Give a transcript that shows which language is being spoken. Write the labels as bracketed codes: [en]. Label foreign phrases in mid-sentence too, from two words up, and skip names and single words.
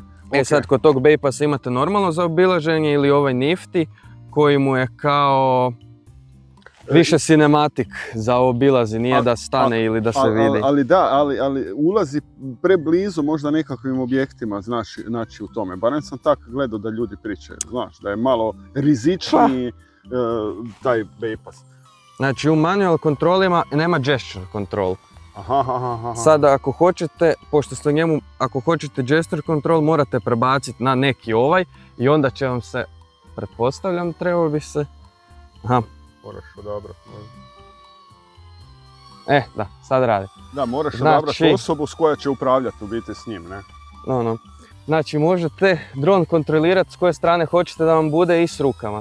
[hr] Sad kod tog bypassa imate normalno za obilaženje ili ovaj nifty koji mu je kao više cinematic za obilazi, nije da stane ili da se vidi. Ali ulazi preblizu možda nekakvim objektima, znači u tome. Barem sam tako gledao da ljudi pričaju, znaš, da je malo rizičniji taj bypass. Znači u manual kontrolima nema [en] gesture control. [hr] Aha. Sada ako hoćete, pošto ste njemu, ako hoćete [en] gesture control [hr] morate prebaciti na neki ovaj i onda će vam se, pretpostavljam, trebao bi se... Aha. Moraš odabrati. Da, sad radi. Da, moraš Znači- odabrati osobu s koja će upravljati u biti s njim, ne? Znači možete dron kontrolirati s koje strane hoćete da vam bude i s rukama.